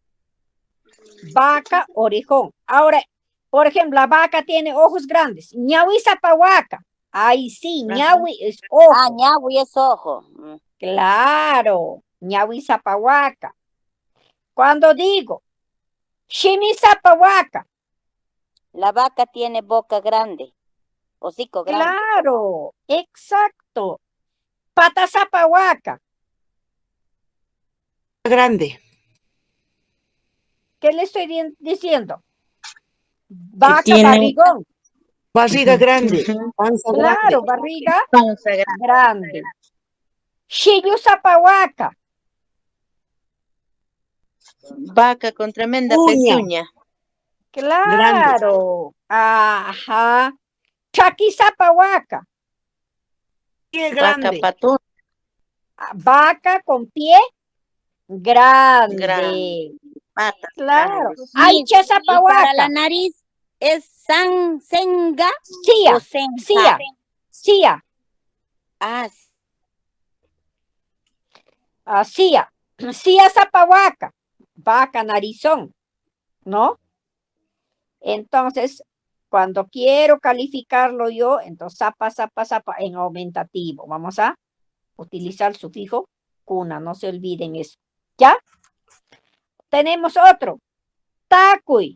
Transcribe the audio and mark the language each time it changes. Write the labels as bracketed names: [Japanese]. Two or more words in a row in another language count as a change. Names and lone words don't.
[Spanish] Vaca, orejón. Ahora, por ejemplo, la vaca tiene ojos grandes. [Quechua] Ñahui zapahuaca. [Spanish] Ahí sí, Ajá. ñahui es ojo. Ñahui es ojo. Claro, [Quechua] ñahui zapahuaca. [Spanish] Cuando digo, [Quechua] shimi zapahuaca. [Spanish] La vaca tiene boca grande. Hocico grande. Claro, exacto. [Quechua] Pata zapahuaca. [Spanish] Grande. ¿Qué le estoy diciendo? Vaca, tiene- barrigón. Barriga grande. Ujú. Panza Claro, grande. barriga Panza grande. [Quechua] grande. Shiyu zapahuaca. [Spanish] Vaca con tremenda Uña. pezuña. Claro. Ajá. [Quechua] Chaki zapahuaca. [Spanish] Pie Vaca grande. patón. Vaca con pie grande. Grande. Patas Claro. grandes. [Quechua] Aicha [Spanish] Y para la [Quechua] zapahuaca. [Spanish] nariz es senga Cia, o senja. cia, cia, Ah, [Quechua] cia. Cia zapahuaca. [Spanish] Vaca narizón, ¿no? Entonces, cuando quiero calificarlo yo, entonces zapa en aumentativo. Vamos a utilizar sufijo cuna, no se olviden eso. ¿Ya? Tenemos otro. Takui.